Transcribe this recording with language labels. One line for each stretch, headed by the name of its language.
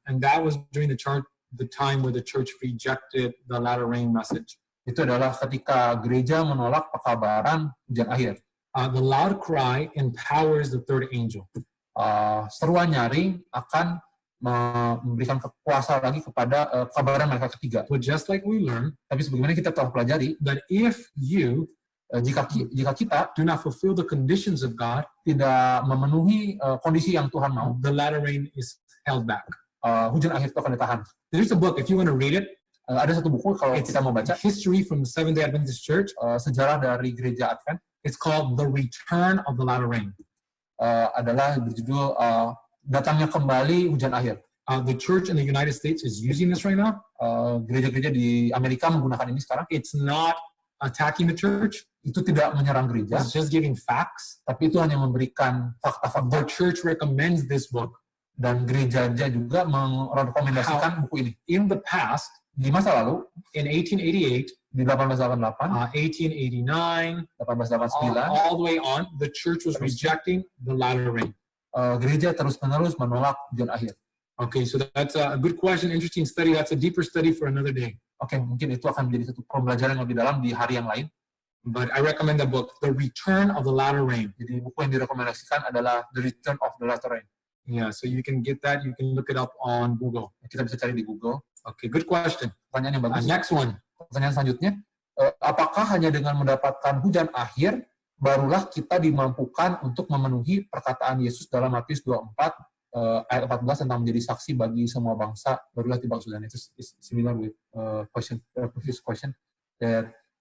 English: And that was during the time where the church rejected the latter rain message.
Indonesian: Itu adalah ketika gereja menolak pekabaran hujan akhir.
English: The loud cry empowers the third angel.
Indonesian: Seruan nyaring akan memberikan kekuasaan lagi kepada pekabaran malaikat ketiga.
English: But just like we learn,
Indonesian: tapi sebagaimana kita telah pelajari,
English: that if you
Indonesian: jika kita
English: do not fulfill the conditions of God,
Indonesian: tidak memenuhi kondisi yang Tuhan mau,
English: the latter rain is held back.
Indonesian: Hujan akhir itu akan ditahan.
English: There's a book, if you want to read it.
Indonesian: Ada satu buku kalau kita mau baca.
English: History from the Seventh-day Adventist Church.
Indonesian: Sejarah dari gereja Advent.
English: It's called The Return of the Latter Rain.
Indonesian: Adalah berjudul Datangnya Kembali Hujan Akhir.
English: The church in the United States is using this right now.
Indonesian: Gereja-gereja di Amerika menggunakan ini sekarang.
English: It's not attacking the church.
Indonesian: itu tidak menyerang gereja,
English: It's just giving facts.
Indonesian: tapi itu hanya memberikan
English: The
Indonesian: fakta-fakta,
English: church recommends this book.
Indonesian: dan gereja juga merekomendasikan buku ini.
English: In the past,
Indonesian: Di masa lalu,
English: in 1888,
Indonesian: di 1888,
English: 1889,
Indonesian: 1889,
English: all the way on, the church was rejecting the latter rain.
Indonesian: Gereja terus-menerus menolak hujan akhir.
English: Okay, so that's a good question, interesting study. That's a deeper study for another day.
Indonesian: Oke, mungkin itu akan menjadi satu pembelajaran yang lebih dalam di hari yang lain.
English: But I recommend the book, The Return of the Latter Rain.
Indonesian: Jadi buku yang direkomendasikan adalah The Return of the Latter Rain.
English: Yeah, so you can get that. You can look it up on Google.
Indonesian: Kita bisa cari di Google.
English: Okay, good question.
Indonesian: Pertanyaan yang bagus.
English: Next one.
Indonesian: Pertanyaan selanjutnya, apakah hanya dengan mendapatkan hujan akhir barulah kita dimampukan untuk memenuhi perkataan Yesus dalam Matius 24 ayat 14 tentang menjadi saksi bagi semua bangsa barulah tiba kesudahan. Itu
English: similar with previous question that